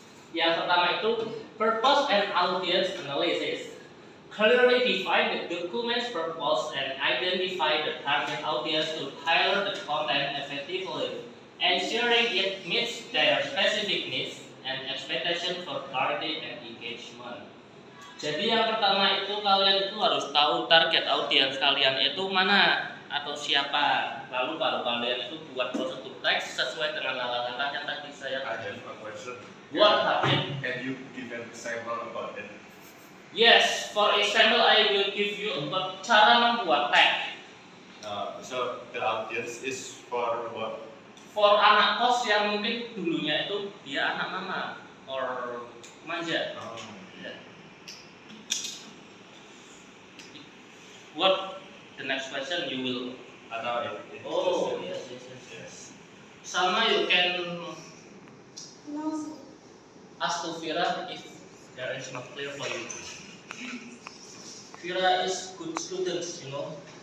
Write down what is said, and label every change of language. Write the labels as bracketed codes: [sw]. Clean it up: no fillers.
[id] Yang pertama itu [en] purpose and audience analysis. Clearly define the document's purpose and identify the target audience to tailor the content effectively, ensuring it meets their specific needs and expectation for clarity and engagement. [id] Jadi yang pertama itu kalian itu harus tahu target audiens kalian itu mana atau siapa. Lalu baru kalian itu buat prosedur teks sesuai dengan kata-kata yang tadi saya [en] I have a question. What happened? Can you give an example about it? Yes, for example, I will give you about [id] cara membuat teks. [en] So the audience is for what? For [id] anak kos yang mungkin dulunya itu dia anak mama [en] or [id] manja. [en] What the next question you will? I know it. Oh yes. [id] Sama [en] you can No, sir. ask to Vira if there is not clear for you. Vira is good student, you know.